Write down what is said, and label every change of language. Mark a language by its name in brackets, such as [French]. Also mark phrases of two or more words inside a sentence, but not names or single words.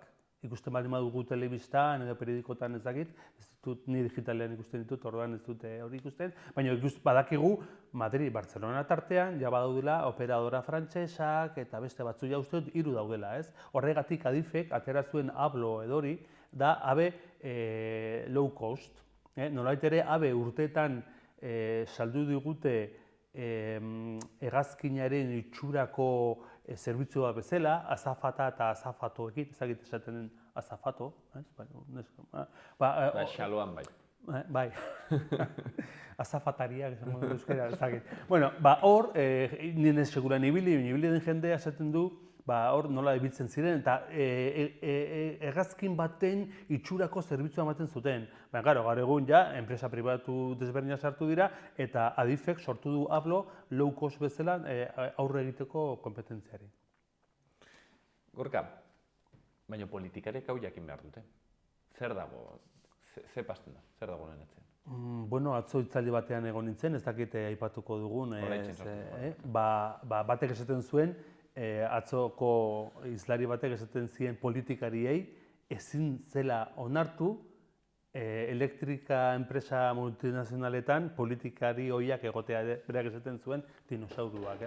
[Basque] Ikusten baldin badugu telebistan edo periodikotan ez dakit, ez dut ni digitalean ikusten ditut, orduan ez dute hori ikusten, baina badakigu Madrid, Barcelona tartean, ja badaudela operadora frantsesak eta beste batzu ja uste dut 3 daudela, ez? Horregatik Adifek atera zuen Ablo edo hori, da AVE [English] low cost. [Basque] Nolait ere AVE urteetan saldu digute hegazkinaren itxurako zerbitzua bezala, azafata eta azafatoekin, ezagite esaten den azafato, ez? Xaloan bai. Bai, azafatariak esango du euskara, ezagite. Bueno, hor, nien ez seguran ibili den jendea esaten du, hor nola ibiltzen ziren, eta hegazkin baten itxurako zerbitzua ematen zuten. Baina, gaur egun ja, enpresa pribatu desberdina sartu dira, eta Adifek sortu du Ablo [English] low cost [Basque] bezala aurre egiteko kompetentziari. Gorka, baina politikariek hau jakin behar dute. Zer dago, ze pasten da, zer dago honen atzen? Bueno, atzo hitzaldi batean egon nintzen, ez dakite aipatuko dugun, batek esaten zuen, atzoko hizlari batek esaten zien politikariei ezin zela onartu elektrika enpresa multinazionaletan politikari hoiak egotea, berak esaten zuen dinosauruak, ez?